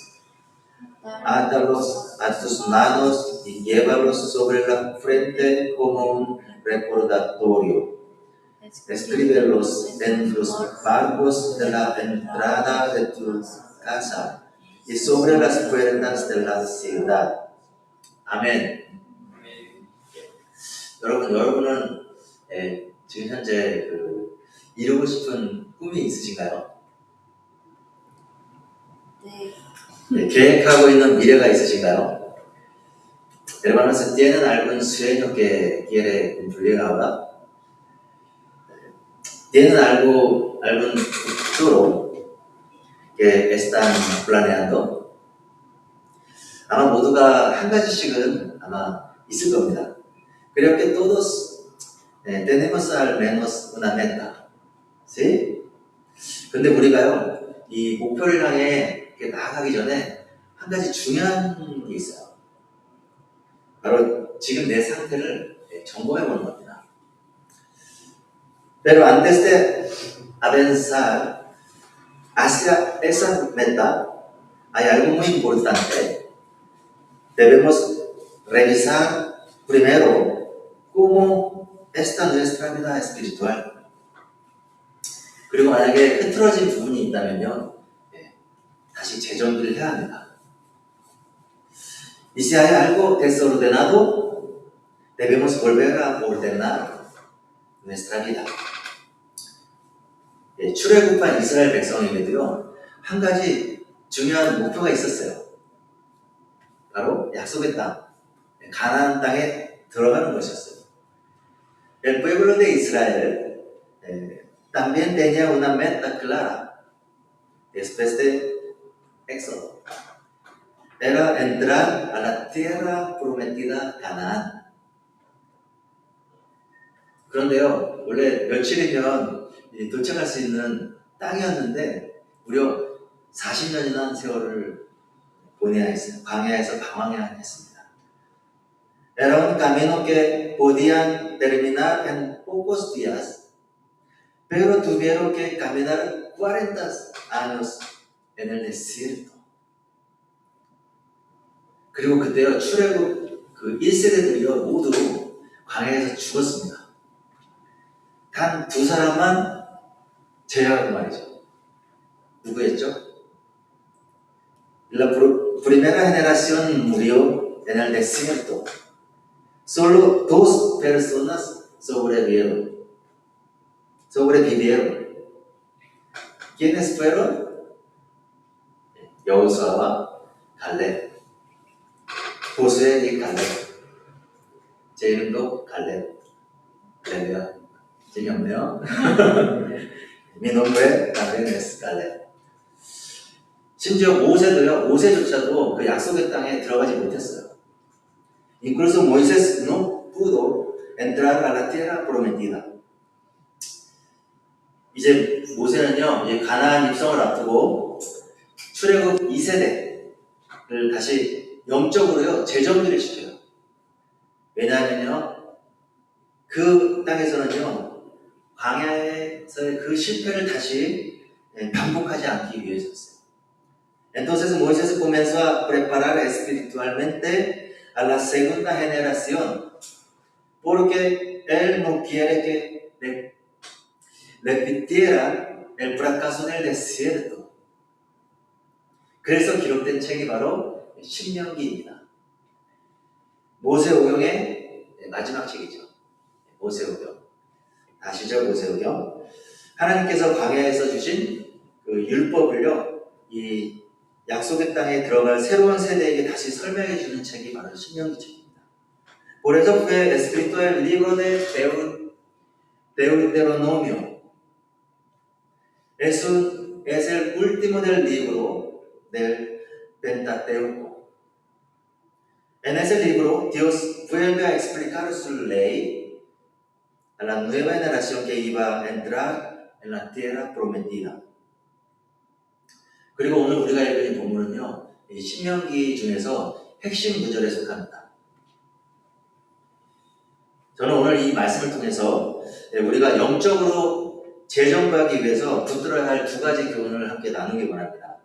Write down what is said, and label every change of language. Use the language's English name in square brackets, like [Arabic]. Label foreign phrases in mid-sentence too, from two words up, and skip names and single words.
[Spanish] Átalos a tus manos y llévalos sobre la frente como un recordatorio. Escríbelos en los marcos de la entrada de tu casa y sobre las puertas de la ciudad. [Korean] 아멘. 여러분은 지금 현재 이루고 싶은 꿈이 있으신가요? 네. 계획하고 있는 미래가 있으신가요? [Spanish] Hermanos, ¿tienen algún sueño que quiere cumplir ahora? ¿Tienen algún futuro que están planeando? [Korean] 아마 모두가 한 가지씩은 아마 있을 겁니다. [Spanish] Creo que todos tenemos al menos una meta. ¿Sí? [Korean] 근데 우리가요, 이 목표를 향해 나아가기 전에 한 가지 중요한 게 있어요. 바로 지금 내 상태를 점검해 보는 겁니다. [Spanish] Pero antes de avanzar hacia esa meta, hay algo muy importante. Debemos revisar primero cómo está nuestra vida espiritual. [Korean] 그리고 만약에 흐트러진 부분이 있다면요, 다시 재정비를 해야 합니다. [Spanish] Y si hay algo desordenado, debemos volver a ordenar nuestra vida. [Korean] 출애굽한 이스라엘 백성에게도요, 한 가지 중요한 목표가 있었어요. 바로 약속의 땅, 가나안 땅에 들어가는 것이었어요. [Spanish] El pueblo de Israel también tenía una meta clara después de Éxodo. Era entrar a la tierra prometida Canaán. [Korean] 그런데요, 원래 며칠이면 도착할 수 있는 땅이었는데 무려 40년이나 세월을 보내야 했어요. 광야에서 방황해야 했습니다. [Spanish] Era un camino que podían terminar en pocos días, pero tuvieron que caminar 40 años en el desierto. [Korean] 그리고 그때요, 출애굽 1세대들이요, 모두 광야에서 죽었습니다. 단 2사람만 제외하고 말이죠. 누구였죠? [Spanish] La primera generación murió en el desierto. Solo dos personas sobrevivieron. ¿Quiénes fueron? [Korean] 여호수아와 갈렙. 보스의 이 갈렙. 제 이름도 갈렙. 갈렙이야. 재미없네요. [Spanish] Mi nombre también es 갈렙. [Korean] 심지어 모세조차도 그 약속의 땅에 들어가지 못했어요. [Spanish] Incluso Moisés no pudo entrar a la tierra prometida. [Korean] 이제 모세는요, 이제 가나안 입성을 앞두고 출애굽 2세대를 다시 영적으로요, 재정비를 시켜요. 왜냐하면요, 그 땅에서는요, 광야에서의 그 실패를 다시 반복하지 않기 위해서였어요. [Spanish] Entonces Moisés comenzó a preparar espiritualmente a la segunda generación, porque él no quiere que repitiera el fracaso del desierto. [Korean] 그래서 기록된 책이 바로 신명기입니다. 모세오경의 마지막 책이죠. 모세오경. 아시죠? 모세오경. 하나님께서 광야에서 주신 그 율법을요, 이 약속의 땅에 들어갈 새로운 세대에게 다시 설명해 주는 책이 바로 신명기 책입니다. [Spanish] Por eso fue escrito el libro de Deuteronomio. Es el último del libro del Pentateuco. En ese libro, Dios vuelve a explicar su ley a la nueva generación que iba a entrar en la tierra prometida. [Korean] 그리고 오늘 우리가 읽은 본문은요, 이 신명기 중에서 핵심 구절에 속합니다. 저는 오늘 이 말씀을 통해서 우리가 영적으로 재정비하기 위해서 붙들어야 할 두 가지 교훈을 함께 나누기 원합니다.